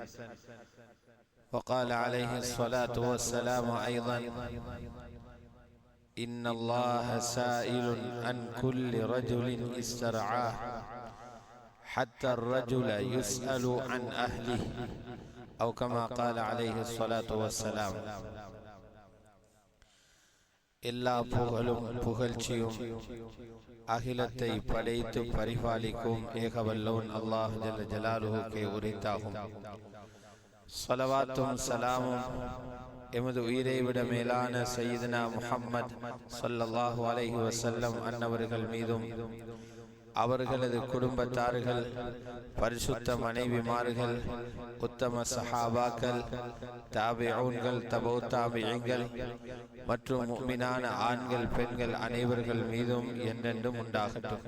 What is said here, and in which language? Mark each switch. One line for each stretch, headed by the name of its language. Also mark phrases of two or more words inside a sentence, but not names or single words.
Arabic: وقال عليه الصلاة والسلام أيضا: إن الله سائل عن كل رجل استرعاه حتى الرجل يسأل عن أهله أو كما قال عليه الصلاة والسلام.
Tamil: எல்லா புகழும் புகழ்ச்சியும் அகிலத்தை படைத்து பரிபாலிக்கும் ஏகவல்லோன் அல்லாஹ் ஜல்ல ஜலாலுஹுக்கே உரித்தாகும். ஸலவாத்தும் சலாமும் எமது உயிரை விட மேலான சய்யிதுனா முஹம்மத்
Arabic: صلى الله عليه وسلم
Tamil: அன்னவர்கள் மீதும் அவர்களது குடும்பத்தார்கள், பரிசுத்த மனைவிமார்கள், உத்தம சஹாபாக்கள், தாபிஊன்கள், தபூ தாபிஈன்கள் மற்றும் முஃமினான ஆண்கள் பெண்கள் அனைவர்கள் மீதும் என்றென்றும் உண்டாகட்டும்.